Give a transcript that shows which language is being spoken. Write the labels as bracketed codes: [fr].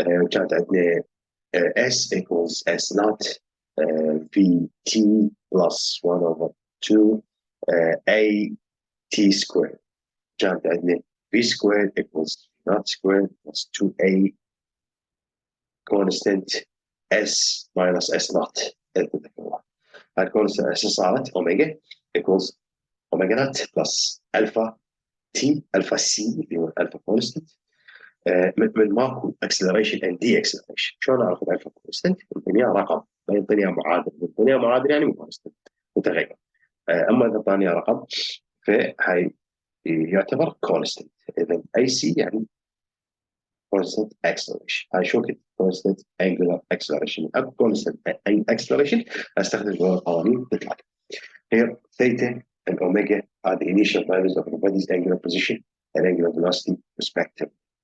[ar] كانت عندنا [en] S equals S naught VT plus 1 over 2 A T squared. [ar] كانت عندنا [en] V squared equals V naught squared plus 2A constant S minus S naught. [ar] هذه constant S صارت أوميجا equals أوميجا naught plus ألفا T ألفا C اللي هو الألفا constant من ماكو اكسلريشن اند دي اكسلريشن. شلون اخذ الفا كونستنت؟ الدنيا رقم، ما الدنيا معادل، الدنيا معادل يعني مو كونستنت متغير. اما اذا اعطاني رقم فهي يعتبر كونستنت. اذا اي سي يعني كونستنت اكسلريشن. هاي شو كنت كونستنت انجلر اكسلريشن. اكو كونستنت اكسلريشن استخدم قوانين تطلع هي ثيتا الاوميجا [en] are the initial values of the body's angular position and angular velocity respectively.